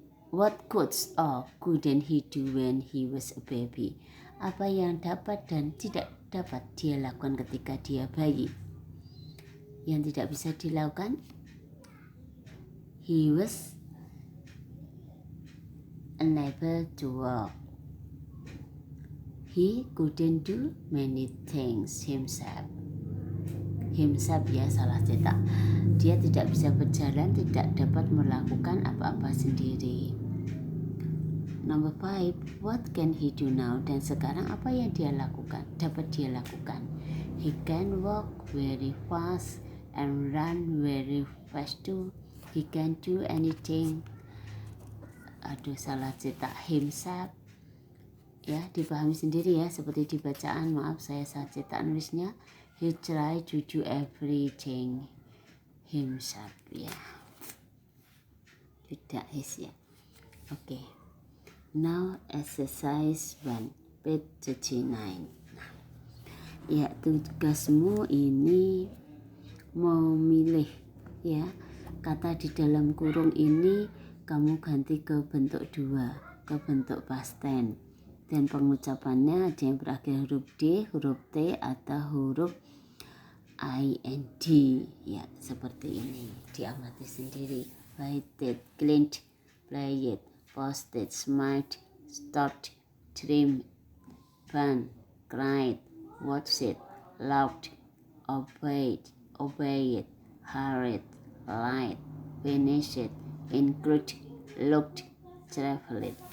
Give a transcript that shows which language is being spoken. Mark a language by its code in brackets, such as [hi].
[en] What could or couldn't he do when he was a baby? [id] Apa yang dapat dan tidak dapat dia lakukan ketika dia bayi? Yang tidak bisa dilakukan, [en] he was unable to walk. He couldn't do many things himself. [id] Himself ya, salah cetak. Dia tidak bisa berjalan, tidak dapat melakukan apa-apa sendiri. [en] Number 5. What can he do now? [id] Dan sekarang apa yang dia lakukan? Dapat dia lakukan. [en] He can walk very fast and run very fast too. He can do anything. [id] Aduh, salah cetak. [en] Himself. [id] Ya, dipahami sendiri ya, seperti di bacaan. Maaf, saya salah cetak nulisnya. [en] He try to do everything himself. [id] Ya, tidak his ya. Oke. [en] Now exercise 1, page 39. [id] Nah, ya, tugasmu ini memilih ya. Kata di dalam kurung ini kamu ganti ke bentuk 2, ke bentuk past tense. Dan pengucapannya ada yang berakhir huruf D, huruf T, atau huruf IND. Ya, seperti ini. Diamati sendiri. [en] Waited, cleaned, played, posted, smiled, stopped, trimmed, burned, cried, watched, laughed, obeyed, hurried, lied, finished, included, looked, traveled.